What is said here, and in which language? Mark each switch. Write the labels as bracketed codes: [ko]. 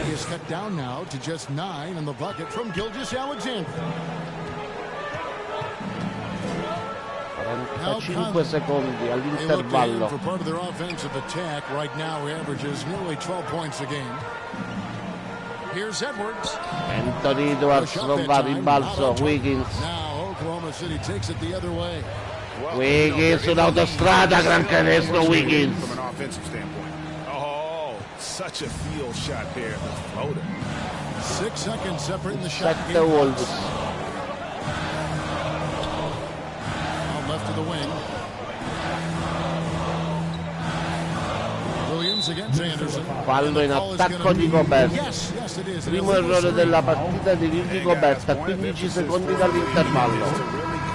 [en] Is cut down now to just 9 in the bucket from Gilgeous-Alexander. [it] 45 secondi all'intervallo. [en] For part of their offensive attack right now averages nearly 12 points a game. Here's Edwards. [it] Anthony Edwards non va, rimbalzo Wiggins. [en] Now Oklahoma City takes it the other way. [it] Wiggins un'autostrada, gran canestro Wiggins. [en] From an offensive standpoint. Oh, such a field shot there. The floater. 6 seconds separating the shot. 7 Wolves. Left to the wing. Williams against Anderson. [it] Fallo in attacco di Gobert. Primo errore della partita di Rudy Gobert a 15 secondi dall'intervallo.